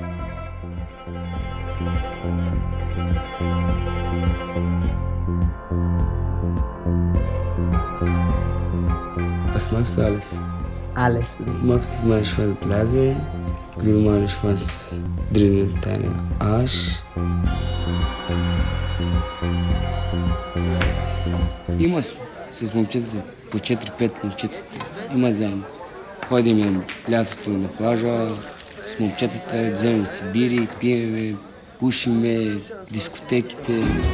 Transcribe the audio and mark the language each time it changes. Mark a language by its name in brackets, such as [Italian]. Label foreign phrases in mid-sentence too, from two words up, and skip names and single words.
[German] Was magst du alles? Alles. Magst du mal Schwanz blasen? Или mal Schwanz drinnen in deinen Arsch? [Bulgarian] Има с момчетата по 4-5 момчета. Има заедно. Ходим лятото на плажа с момчетата, вземем си бири, пиеме, пушиме, дискотеките.